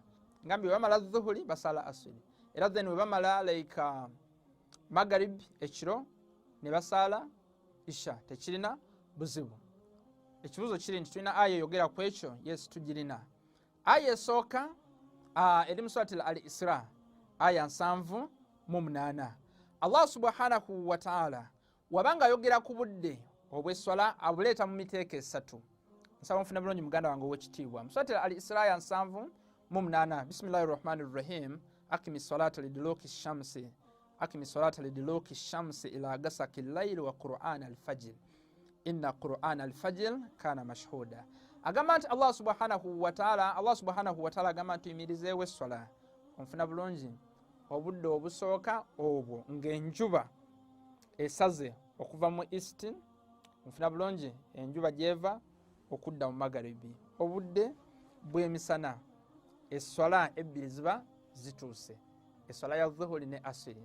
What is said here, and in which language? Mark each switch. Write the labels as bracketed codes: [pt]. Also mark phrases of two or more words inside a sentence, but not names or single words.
[lg] Ngambye bamala dhuhuri basaala aswiri, era then bamala like magharibi ekiro ne basaala isha. Tekirina buzibu. Ekibuuzo kiri nti tulina aya eyogera ku ekyo? Yes, tugirina. Aya esooka eri mu surati al-Isra aya 78. Allah [ar] سبحانه وتعالى [lg] wabanga ayogera ku budde obw'esswala abuleeta mu miteeko esatu. Nsaba nfuna bulungi muganda wange ow'ekitiibwa. [ar] Mu سورة الإسراء آية 78، بسم الله الرحمن الرحيم، أقم الصلاة لدلوك الشمس، أقم الصلاة لدلوك الشمس إلى غسق الليل وقرآن الفجر إن قرآن الفجر كان مشهودا. [lg] Agamba nti Allah [ar] سبحانه وتعالى [lg] agamba nti tuyimirizeewo esswala, onfuna bulungi, obudde obusooka obwo ng'enjuba esaze okuva mu east, onfuna bulungi, enjuba gyeva okudda mu magharibi, obudde bw'emisana esswala ebbiri ziba zituuse, esswala ya dhuhuri ne asiri.